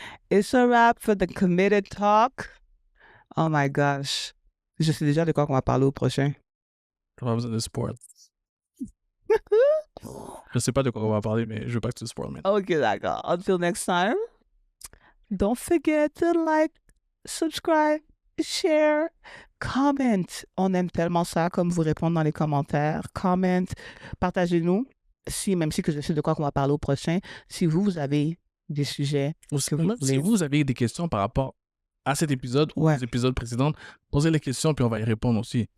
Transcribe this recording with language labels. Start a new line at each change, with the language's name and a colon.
English: it's a wrap for the Committed Talk. Oh my gosh.
French: Je sais déjà de quoi on va parler au prochain. On a besoin de sport. Je sais pas de quoi on va parler, mais je veux pas que tu spoil maintenant. Ok, d'accord.
English: Until next time, don't forget to like, subscribe, share, comment.
French: On aime tellement ça, comme vous répondre dans les commentaires. Comment, partagez-nous. Même si que je sais de quoi on va parler au prochain, si vous avez des sujets Ou que vous même si vous avez des questions par rapport à cet épisode ou Ouais. aux épisodes précédents, posez les questions puis on va y répondre aussi.